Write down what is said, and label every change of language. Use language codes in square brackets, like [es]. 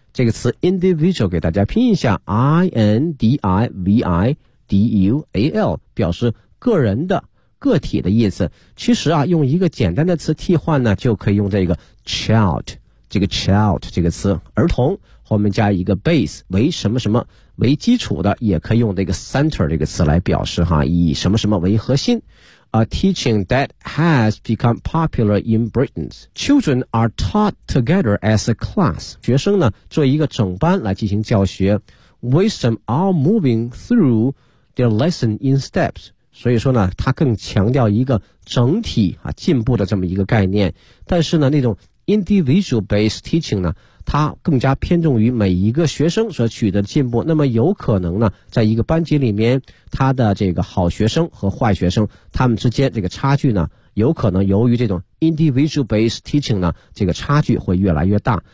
[zh] 这个词 individual 给大家拼一下， I-N-D-I-V-I-D-U-A-L， 表示个人的、个体的意思。其实用一个简单的词替换呢，就可以用这个 child， 这个 child 这个词，儿童，后面加一个 base， 为什么什么为基础的，也可以用这个 center 这个词来表示哈，以什么什么为核心。 [en] A teaching that has become popular in Britain. Children are taught together as a class. [zh] 学生呢，作为一个整班来进行教学。 [en] Wisdom are moving through their lesson in steps. [zh] 所以说呢，它更强调一个整体啊进步的这么一个概念。但是呢，那种 [en] individual based teaching [zh] 呢，它更加偏重于每一个学生所取得的进步，那么有可能呢，在一个班级里面，他的这个好学生和坏学生，他们之间这个差距呢，有可能由于这种 individual based teaching 呢，这个差距会越来越大。